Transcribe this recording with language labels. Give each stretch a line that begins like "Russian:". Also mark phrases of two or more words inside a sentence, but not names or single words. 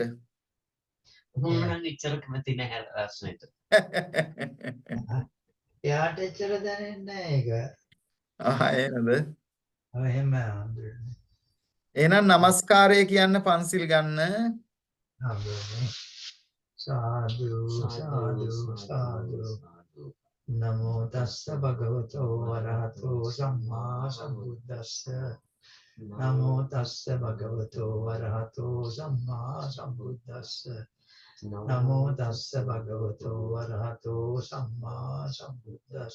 Sinhala: මම නම් ඉච්චර කැමති නැහැ රස්නෙට. එයාට එච්චර දැනෙන්නේ නැහැ ඒක. එහෙමද? එහෙම ආම්දුරනේ. එහෙනම් নমස්කාරය කියන්න පන්සිල් ගන්න. ආම්දුරනේ. සාදු සාදු සාදු.
Pali: නමෝ තස්ස භගවතෝ වරහතෝ සම්මා සම්බුද්දස්ස. නමෝ තස්ස භගවතෝ වරහතෝ සම්මා සම්බුද්දස්ස. නමෝ තස්ස භගවතෝ වරහතෝ සම්මා සම්බුද්දස්ස.